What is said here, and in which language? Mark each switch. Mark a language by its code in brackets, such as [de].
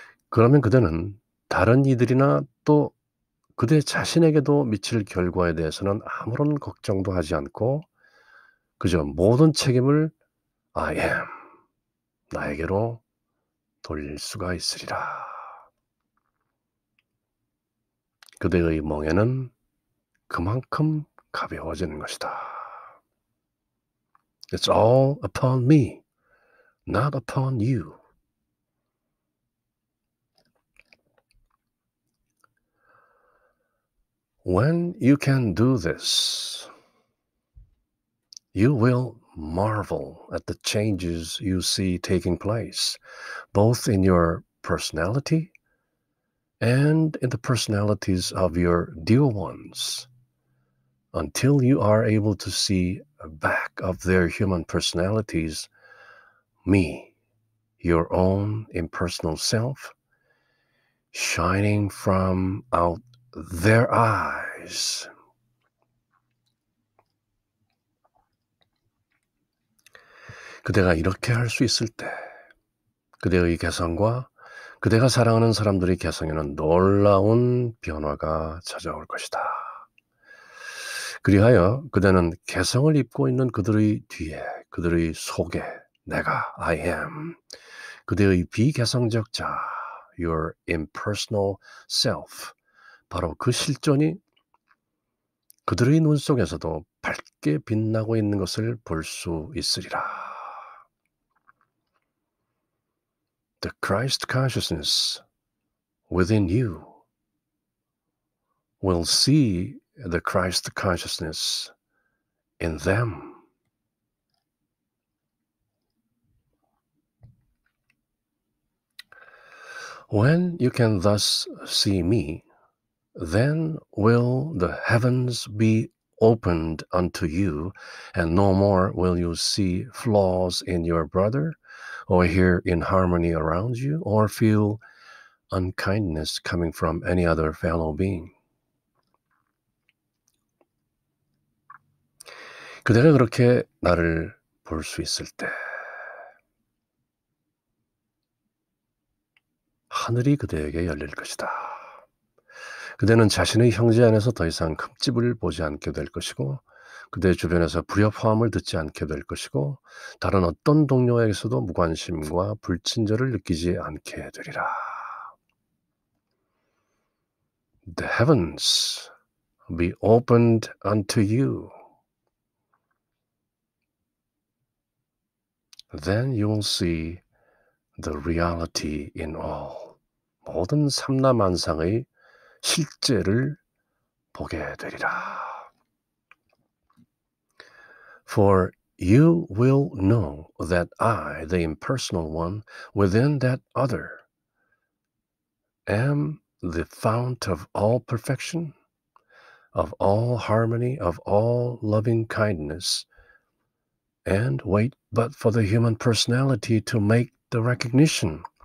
[ko] 그러면 그대는 다른 이들이나 또 그대 자신에게도 미칠 결과에 대해서는 아무런 걱정도 하지 않고 그저 모든 책임을 I am, 나에게로 돌릴 수가 있으리라. 그대의 멍에는 그만큼 가벼워지는 것이다. [en] It's all upon me, not upon you. When you can do this, you will marvel at the changes you see taking place, both in your personality and in the personalities of your dear ones, until you are able to see back of their human personalities, me, your own impersonal self, shining from out their eyes. [ko] 그대가 이렇게 할 수 있을 때 그대의 개성과 그대가 사랑하는 사람들의 개성에는 놀라운 변화가 찾아올 것이다. 그리하여 그대는 개성을 입고 있는 그들의 뒤에, 그들의 속에 내가 I am, 그대의 비개성적 자, [en] your impersonal self, [ko] 바로 그 실존이 그들의 눈 속에서도 밝게 빛나고 있는 것을 볼 수 있으리라. [en] The Christ consciousness within you will see the Christ consciousness in them. When you can thus see me, then will the heavens be opened unto you, and no more will you see flaws in your brother, or hear inharmony around you, or feel unkindness coming from any other fellow being. [ko] 그대가 그렇게 나를 볼 수 있을 때 하늘이 그대에게 열릴 것이다. 그대는 자신의 형제 안에서 더 이상 흠집을 보지 않게 될 것이고 그대 주변에서 불협화음을 듣지 않게 될 것이고 다른 어떤 동료에게서도 무관심과 불친절을 느끼지 않게 되리라. [en] The heavens be opened unto you. Then you will see the reality in all. [ko] 모든 삼라만상의 실제를 보게 되리라. [en] For you will know that I, the impersonal one, within that other, am the fount of all perfection, of all harmony, of all loving kindness, and wait but for the human personality to make the recognition.